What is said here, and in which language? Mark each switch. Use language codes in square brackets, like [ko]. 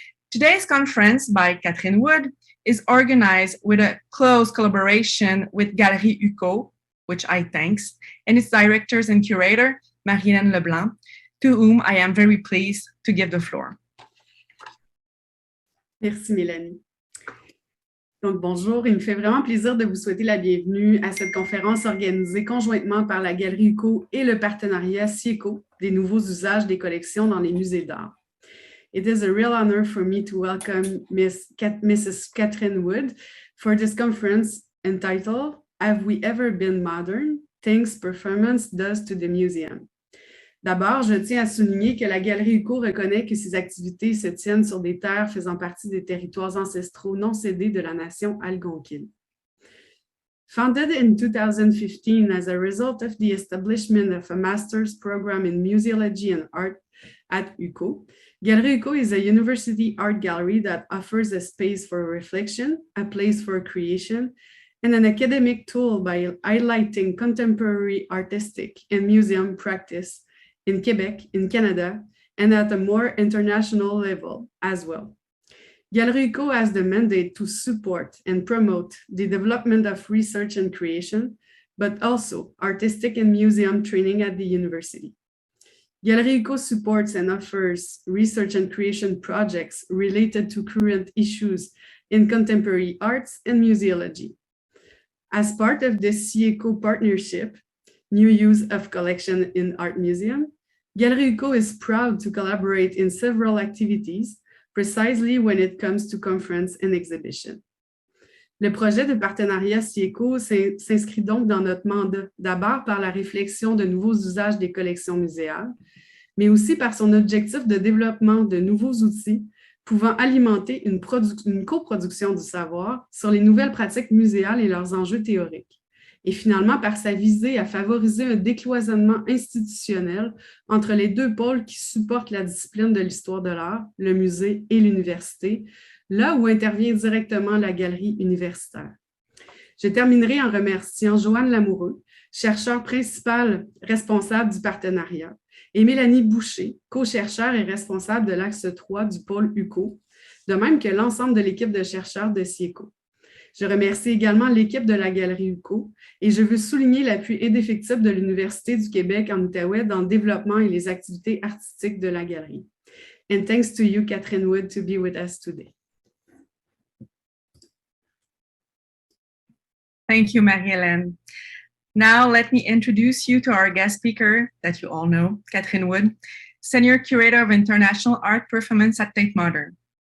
[en] Today's conference by Catherine Wood is organized with a close collaboration with Galerie UQO, which I thanks, and its directors and curator, Marie-Hélène Leblanc, to whom I am very pleased to give the floor. [fr] Merci Mélanie. Donc bonjour, il me fait vraiment plaisir de vous souhaiter la bienvenue à cette conférence organisée conjointement par la Galerie UQO et le partenariat CIECO des nouveaux usages des collections dans les musées d'art. [en] It is a real honor for me to welcome Mrs. Catherine Wood for this conference entitled Have We Ever Been Modern? Things Performance Does to the Museum. [fr] D'abord, je tiens à souligner que la Galerie UQO reconnaît que ses activités se tiennent sur des terres faisant partie des territoires ancestraux non cédés de la nation algonquine. [en] Founded in 2015 as a result of the establishment of a master's program in museology and art at UQO, Galerie UQO is a university art gallery that offers a space for reflection, a place for creation, and an academic tool by highlighting contemporary artistic and museum practice in Quebec, in Canada, and at a more international level as well. Galerie UQO has the mandate to support and promote the development of research and creation, but also artistic and museum training at the university. Galerie UQO supports and offers research and creation projects related to current issues in contemporary arts and museology. As part of the CIECO partnership, New Use of Collection in Art Museum, Galerie UQO is proud to collaborate in several activities precisely when it comes to conference and exhibition. [fr] Le projet de partenariat SIECO s'inscrit donc dans notre mandat, d'abord par la réflexion de nouveaux usages des collections muséales, mais aussi par son objectif de développement de nouveaux outils pouvant alimenter une coproduction du savoir sur les nouvelles pratiques muséales et leurs enjeux théoriques. Et finalement, par sa visée à favoriser un décloisonnement institutionnel entre les deux pôles qui supportent la discipline de l'histoire de l'art, le musée et l'université, là où intervient directement la galerie universitaire. Je terminerai en remerciant Joanne Lamoureux, chercheur principal responsable du partenariat, et Mélanie Boucher, co-chercheur et responsable de l'axe 3 du pôle UQO, de même que l'ensemble de l'équipe de chercheurs de SIECO. Je remercie également l'équipe de la Galerie UQO et je veux souligner l'appui indéfectible de l'Université du Québec en Outaouais dans le développement et les activités artistiques de la galerie. [en] And thanks to you, Catherine Wood, to be with us today. Thank you, Marie-Hélène. Now, let me introduce you to our guest speaker that you all know, Catherine Wood, Senior Curator of International Art Performance at Tate Modern.